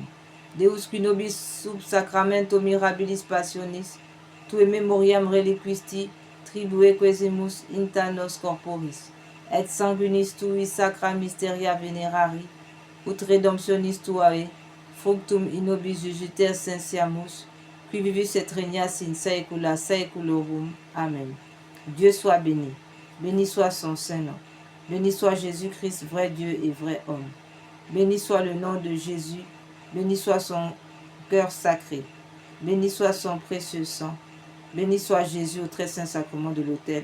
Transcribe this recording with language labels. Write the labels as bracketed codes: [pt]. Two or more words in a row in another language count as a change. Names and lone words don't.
[la] Deus qui nobis sub sacramento mirabilis passionis, tue memoriam reliquisti, tribue quesimus inta nos corporis, et sanguinis tui sacra mysteria venerari, ut redemptionis tuae, fructum in nobis jujiter sensiamus, qui vivis et regnas in saecula saeculorum. [fr] Amen. Dieu soit béni. Béni soit son Saint-Nom. Béni soit Jésus-Christ, vrai Dieu et vrai homme. Béni soit le nom de Jésus. Béni soit son cœur sacré. Béni soit son précieux sang. Béni soit Jésus au très saint sacrement de l'autel.